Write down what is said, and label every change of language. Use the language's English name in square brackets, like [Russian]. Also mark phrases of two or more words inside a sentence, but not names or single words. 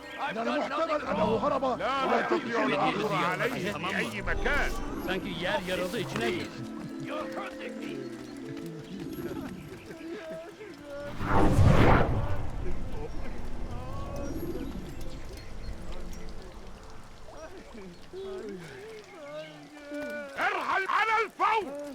[English] I've [Arabic] من [English] done [Arabic] المحتمل [English] nothing [Arabic] أنه [English] wrong. [Arabic] هرب ولا تطلع الآخر عليه [Turkish] Tamam [Arabic] في [Turkish] mı? [Arabic] أي مكان. [Turkish] Sanki yer yarıldı içine gir. [English] You're hurting me. [Arabic] ارحل على الفور.